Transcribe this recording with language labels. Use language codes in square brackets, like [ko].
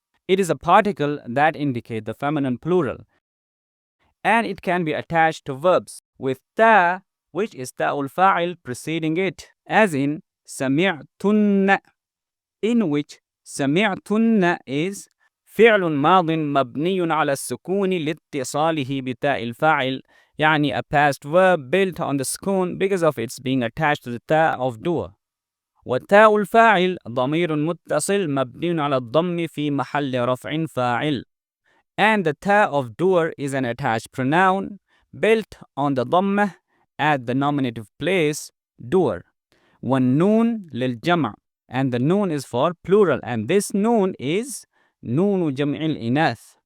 [en] It is a particle that indicates the feminine plural, and it can be attached to verbs with ta, which is ta'ul fa'il preceding it, as in سمعتن, in which سمعتن is [ar] فعل ماض مبني على السكون لاتصاله بتاء الفاعل, يعني [en] a past verb built on the sukun because of its being attached to the ta of doer. [ar] وتاء الفاعل ضمير متصل مبني على الضم في محل رفع فاعل. [en] And the ta of doer is an attached pronoun built on the dhammah at the nominative place, doer. [ar] والنون للجمع, [en] and the noon is for plural, and this noon is نون جمع الإناث.